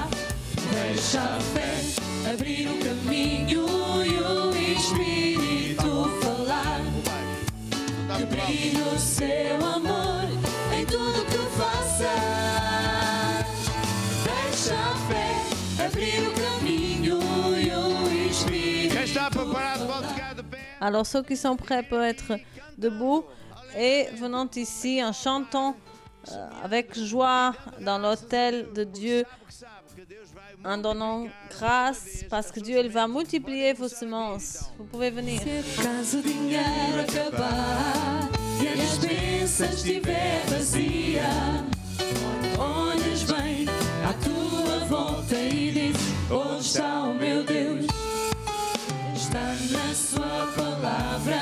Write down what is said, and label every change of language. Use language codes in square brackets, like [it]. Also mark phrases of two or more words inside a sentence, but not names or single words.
[pt] Deixa a fé abrir o caminho e o Espírito falar. Que brilhe o seu amor em tudo que faças. Deixa a fé abrir o caminho e o Espírito. Quem está preparado pode ficar de pé. [fr] Alors ceux qui sont prêts peuvent être debout et venant ici en chantant avec joie dans l'autel de Dieu, en donnant grâce parce que Dieu il va multiplier vos semences. Vous pouvez venir. [pt] Se acaso o dinheiro acabar e a despensa estiver vazia, olhas bem à tua volta e dizes: onde está o meu Deus? Está na sua palavra.